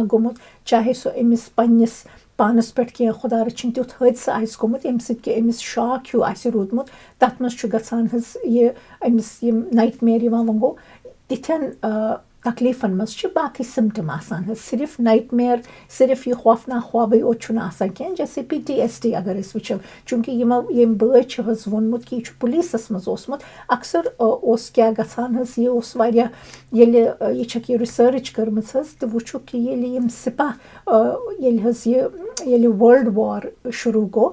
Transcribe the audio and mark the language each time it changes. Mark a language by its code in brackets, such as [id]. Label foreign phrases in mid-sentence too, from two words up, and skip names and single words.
[ks] گوٚمُت چاہے سُہ أمِس پنٛنِس پانَس پٮ۪ٹھ کینٛہہ خۄدا رٔچھِنۍ تیُتھ حٲدثہٕ آسہِ گوٚمُت ییٚمہِ سۭتۍ کہِ أمِس شاک ہیوٗ آسہِ روٗدمُت تَتھ منٛز چھُ گژھان حظ یہِ أمِس یِم نایٹ میر یِوان وۄنۍ گوٚو تِتھٮ۪ن تکلیٖفَن منٛز چھِ باقٕے سِمٹَم آسان حظ صرف نایٹ میر صرف یہِ خوفناک خوابٕے یوت چھُنہٕ آسان کینٛہہ جیسے PTSD اگر أسۍ وٕچھو چوٗنٛکہِ ییٚمۍ بٲے چھِ حظ ووٚنمُت کہِ یہِ چھُ پُلیٖسَس منٛز اوسمُت اکثر اوس کیٛاہ گژھان حظ یہِ اوس واریاہ ییٚلہِ یہِ چھَکھ یہِ رِسٲرٕچ کٔرمٕژ حظ تہٕ وٕچھُکھ کہِ ییٚلہِ یِم سِپاہ ییٚلہِ حظ ییٚلہِ [en] world war [ks] شروٗع گوٚو